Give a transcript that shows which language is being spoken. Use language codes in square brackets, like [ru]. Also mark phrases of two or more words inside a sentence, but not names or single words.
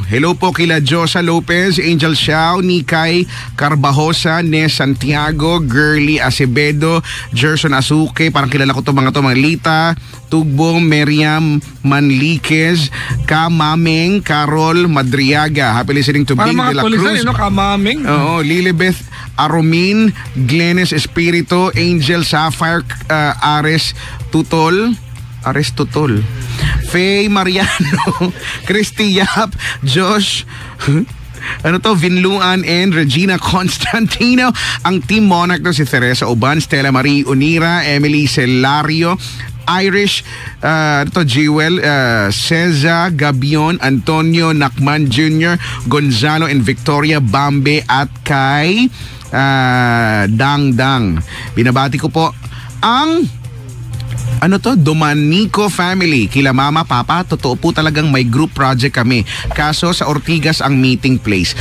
[tl] Hello po kila Josa Lopez, Angel Xiao, Nikay Carbajosa, Nes Santiago, Girly Acevedo, Gerson Asuke, parang kilala ko mga Lita Tugbong, Meriam Manliquez, Kamameng, Carol Madriaga. [en] Happy listening to Bing de la Cruz. [tl] Kamameng. Oo, Lilibeth Aromin, Glennis Espirito, Angel Sapphire, Ares Tutol, Faye Mariano, Christy Yap, Josh, Vinluan, and Regina Constantino. Ang Team Monarch si Teresa Oban, Stella Marie Unira, Emily Celario, Irish, Jewel, Ceza Gabion, Antonio Nakman Jr., Gonzalo and Victoria Bambe, at kay Dang. Binabati ko po ang Domanico family. Kila mama, papa, totoo po talagang may [en] group project [tl] kami. Kaso sa Ortigas ang [en] meeting place.